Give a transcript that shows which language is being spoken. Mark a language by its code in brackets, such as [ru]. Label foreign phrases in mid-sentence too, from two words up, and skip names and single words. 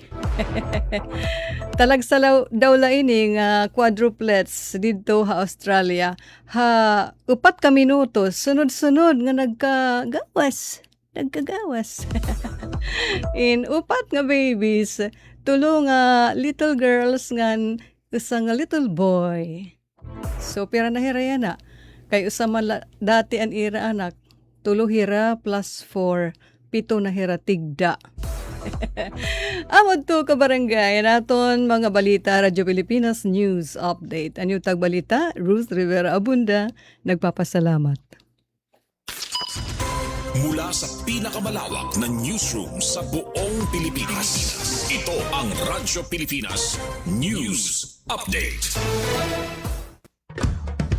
[war] Talagsalaw daw laini nga quadruplets dito ha Australia. Upat ka minutos, sunod-sunod nga nagkagawas. In upat nga babies, tulo nga [en] little girls [war] ngan usa nga [en] little boy. [war] So pira na hira yan na. Kay usa man dati an ira anak, tulo hira plus 4, 7 na hira tigda. Amod to kabarangay naton mga balita Radyo Pilipinas News Update. Anyo tagbalita, Ruth Rivera Abunda, nagpapasalamat. [tl] Mula sa pinakamalawak na newsroom sa buong Pilipinas, ito ang Radyo Pilipinas News Update.